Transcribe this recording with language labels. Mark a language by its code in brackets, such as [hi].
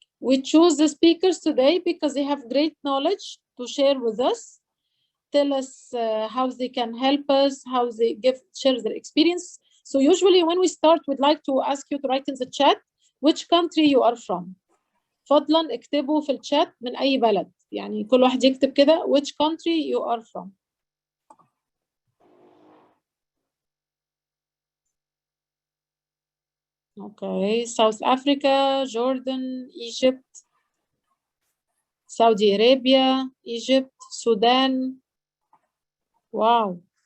[en] We choose the speakers today because they have great knowledge to share with us, tell us how they can help us, how they share their experience. So usually when we start, we'd like to ask you to write in the chat which country you are from. [ar] فضلا اكتبوا في الشات من أي بلد. يعني كل واحد يكتب كده [en] which country you are from. Okay, South Africa, Jordan, Egypt, Saudi Arabia, Egypt, Sudan. Wow.